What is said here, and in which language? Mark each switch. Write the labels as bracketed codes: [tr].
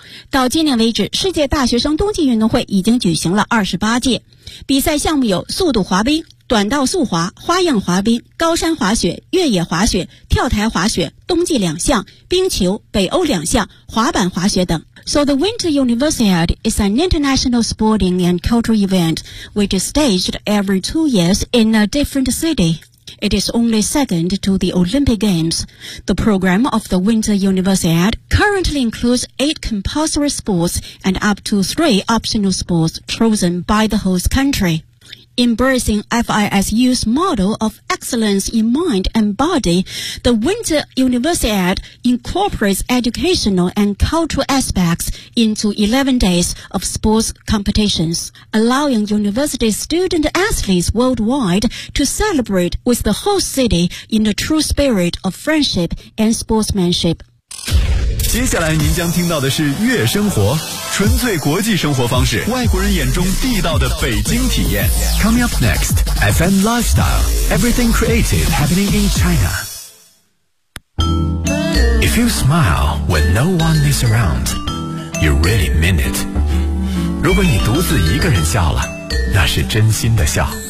[zh] 到今年为止，世界大学生冬季运动会已经举行了28届，比赛项目有速度滑冰、短道速滑、花样滑冰、高山滑雪、越野滑雪、跳台滑雪、冬季两项、冰球、北欧两项、滑板滑雪等。 [en] So the Winter Universiade is an international sporting and cultural event which is staged every 2 years in a different city. It is only second to the Olympic Games. The program of the Winter Universiade currently includes 8 compulsory sports and up to 3 optional sports chosen by the host country. Embracing FISU's model of excellence in mind and body, the Winter Universiade incorporates educational and cultural aspects into 11 days of sports competitions, allowing university student athletes worldwide to celebrate with the host city in the true spirit of friendship and sportsmanship. [zh] 接下来您将听到的是月生活，纯粹国际生活方式，外国人眼中地道的北京体验。 [en] Coming up next, FM Lifestyle, Everything Creative Happening in China. If you smile when no one is around, you really mean it. [zh] 如果你独自一个人笑了，那是真心的笑。